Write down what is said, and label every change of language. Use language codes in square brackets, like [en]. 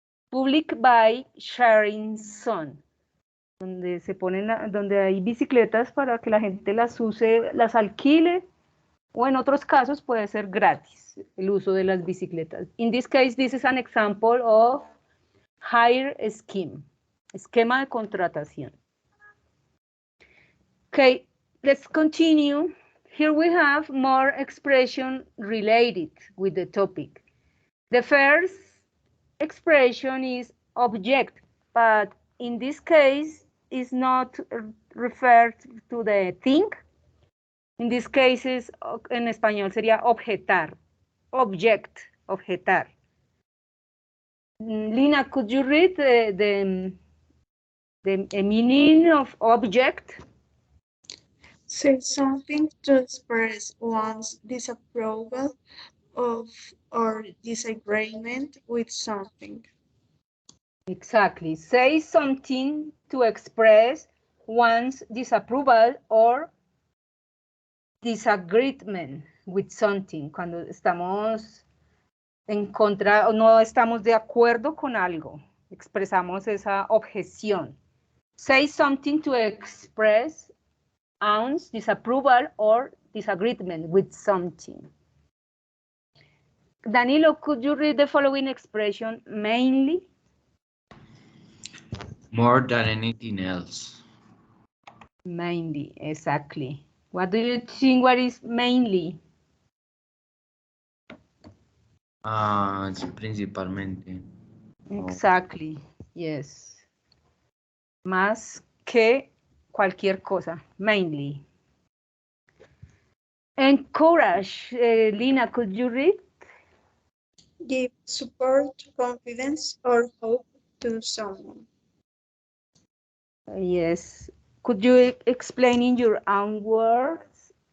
[en] public bike sharing zone, [es] donde se ponen, donde hay bicicletas para que la gente las use, las alquile, o en otros casos puede ser gratis el uso de las bicicletas. [en] In this case, this is an example of hire scheme. [es] Esquema de contratación. [en] Okay, let's continue. Here we have more expression related with the topic. The first expression is object, but in this case is not referred to the thing. In this case, [es] en español sería objetar. [en] Object, objetar. Lina, could you read the meaning of object? Say something to express one's disapproval of or disagreement with something. Exactly. Say something to express one's disapproval or disagreement with something. [es] Cuando estamos en contra o no estamos de acuerdo con algo, expresamos esa objeción. [en] Say something to express one's disapproval or disagreement with something. Danilo, could you read the following expression mainly? More than anything else. Mainly, exactly. What do you think what is mainly? [es] Es principalmente. [en] Exactly, yes. [es] Más que cualquier cosa, [en] mainly. Encourage, Lina, could you read? Give support, confidence, or hope to someone. Yes. Could you explain in your own words?